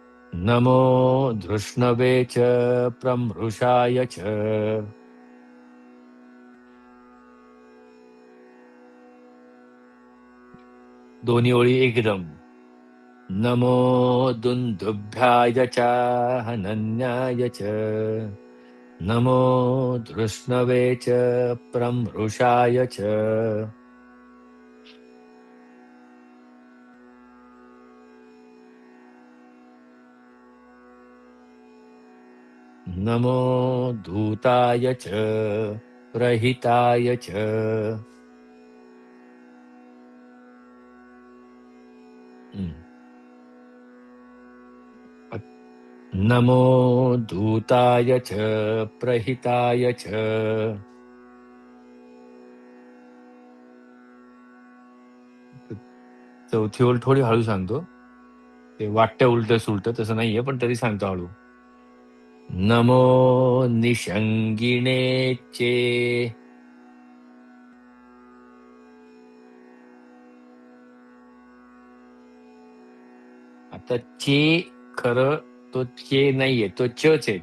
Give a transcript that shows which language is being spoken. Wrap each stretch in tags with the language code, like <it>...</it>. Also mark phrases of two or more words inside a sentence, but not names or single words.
<sa>नमो धृष्णवे च प्रमृषाय च</sa> <mr>दोन्ही ओळी एकदम.</mr> <sa>नमो दुंदुभ्याय च हनन्याय च नमो धृष्णवे च प्रमृषाय च नमो धूताय च प्रहिताय च नमो धूताय च प्रहिताय च</sa> <mr>चौथी ओळ थोडी हळू सांगतो. ते वाटतं उलट सुलट तसं नाहीये, पण तरी सांगतो हळू.</mr> <sa>नमो निषंगिणे</sa> <mr>चे आता चे खरं तो चे नाहीये, तो चच आहे.</mr>